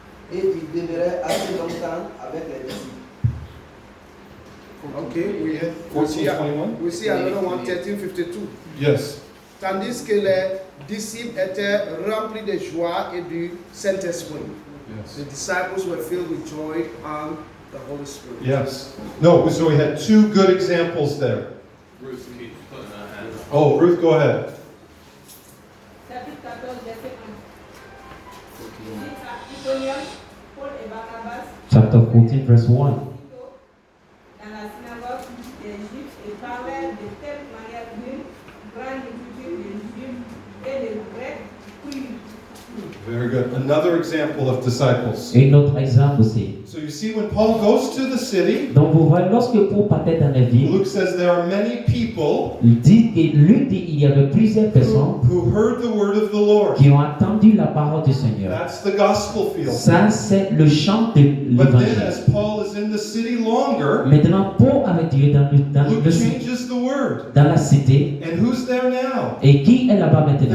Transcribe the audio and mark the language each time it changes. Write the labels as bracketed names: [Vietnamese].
[French] Et il demeurait assez longtemps avec les disciples. [English] Okay, we see, 14:21. we see another one, 13:52. Yes. [French] Tandis que les disciples étaient remplis de joie et du Saint-Esprit. [English] The disciples were filled with joy and the Holy Spirit. Yes. No, so we had two good examples there. Ruth keeps putting her hand up. Oh, Ruth, go ahead. [French] Chapitre 14, verset 1. Iconium, Paul et Barnabas, [English] chapter 14, verse 1. [French] dans la synagogue des Juifs, et parlaient de telle manière qu'une grande multitude de Juifs et de Grecs crurent. [English] Very good. Another example of disciples. [French] Et un autre exemple aussi. [English] So you see, when Paul goes to the city, [French] Donc vous voyez, lorsque Paul partait dans la ville, [English] Luke says there are many people [French] Luc dit qu'il y avait plusieurs personnes [English] who heard the word of the Lord. [French] qui ont entendu la parole du Seigneur. [English] That's the gospel field. [French] Ça, c'est le chant de [English] But then, [French] l'évangile. [English] as Paul is in the city longer, [French] Maintenant, Paul avait tiré [English] Luke changes the word. [French] dans la cité. [English] And who's there now? [French] Et qui est là-bas maintenant?